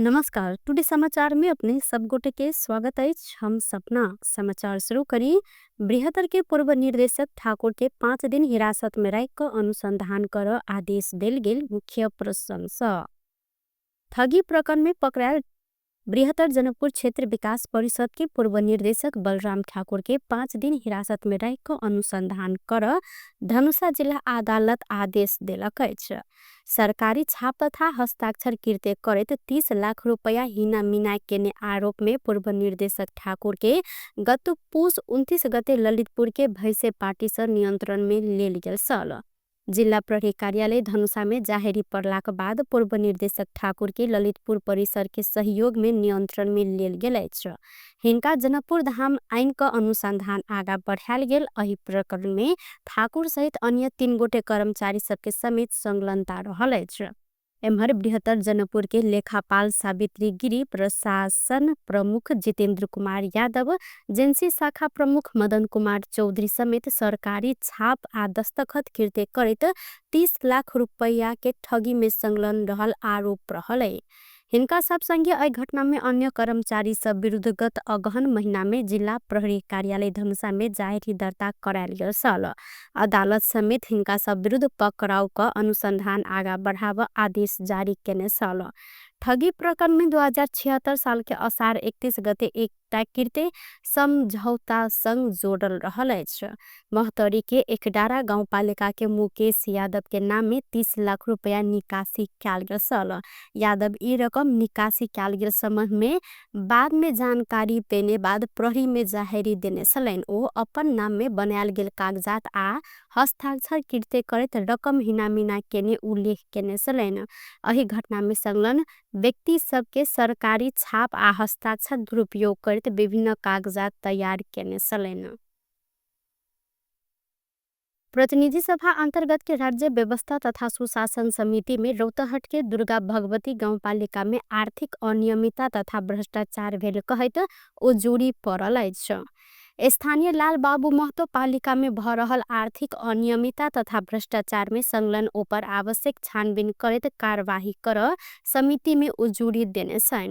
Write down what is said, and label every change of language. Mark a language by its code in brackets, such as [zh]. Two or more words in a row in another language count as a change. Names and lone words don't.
[mai] नमस्कार। टुडे समाचार में अपने सब गोटे के स्वागत है। हम सपना समाचार शुरू करी। बृहत्तर के पूर्व निर्देशक ठाकुर के 5 दिन हिरासत में रह अनुसंधान कर आदेश देल गेल। मुख्य प्रशंसा ठगी प्रकरण में पकड़ायल बृहत्तर जनकपुर क्षेत्र विकास परिषद के पूर्व निर्देशक बलराम ठाकुर के 5 दिन हिरासत में रह अनुसंधान कर धनुषा जिला अदालत आदेश देलक अछि। सरकारी छाप तथा हस्ताक्षर कृत्य करैत 30 लाख रुपया हिना मिना केने आरोप में पूर्व निर्देशक ठाकुर के गत पुष 29 गते ललितपुर के भैंसे पार्टी से नियंत्रण में लेल गेल छल। जिला प्रहरी कार्यालय धनुषा में जाहेरी पड़लाक बाद पूर्व निर्देशक ठाकुर के ललितपुर परिसर के सहयोग में नियंत्रण में लेल गेल अछि। हिनका जनकपुर धाम आइन का अनुसंधान आगा बढ़ायल गेल। एहि प्रकरण में ठाकुर सहित अन्य 3 गोटे कर्मचारी सबके समेत संलग्नता रहल अछि। एम्हर बृहत्तर जनकपुर के लेखापाल सावित्री गिरी, प्रशासन प्रमुख जितेंद्र कुमार यादव, जेंसी शाखा प्रमुख मदन कुमार चौधरी समेत सरकारी छाप आ दस्तखत कृत्य करैत 30 लाख रुपया के ठगी में संलग्न रहल आरोप रहल। हिनका सब संगे एहि घटना में अन्य कर्मचारी सब विरुद्ध गत अगहन महीना में जिला प्रहरी कार्यालय धनुषा में जाहेरी दर्ता करायल गेल छल। अदालत समेत हिनका सब विरुद्ध पकड़ाव का अनुसंधान आगा बढ़ाव आदेश जारी केने छल। ठगी प्रकरण में 2076 साल के असार 31 गते एकटा कृत्य समझौता संग जोड़ल रहल अछि। महतरी के एकडारा गांवपालिका के मुकेश यादव के नाम में 30 लाख रुपया निकासी कैल गेल छल। यादव ई रकम निकासी कैल गेल संबंध में बाद में जानकारी देने बाद प्रहरी में जाहेरी देने छलैन। ओ अपन नाम में बनायल गेल कागजात आ हस्ताक्षर कृत्य करैत रकम हिना मिना केने उल्लेख केने छलैन। एहि घटना में संलग्न व्यक्ति सबके सरकारी छाप आ हस्ताक्षर दुरुपयोग करैत विभिन्न कागजात तैयार केने छलैन। प्रतिनिधि सभा अंतर्गत के राज्य व्यवस्था तथा सुशासन समिति में रौतहट के दुर्गा भगवती गांवपालिका में आर्थिक अनियमितता तथा भ्रष्टाचार भेल कहैत उजुरी पड़ल अछि। स्थानीय लाल बाबू महतो पालिका में भ रहल आर्थिक अनियमितता तथा भ्रष्टाचार में संलग्न ऊपर आवश्यक छानबीन करैत कार्यवाही कर समिति में उजुरी देने छन्।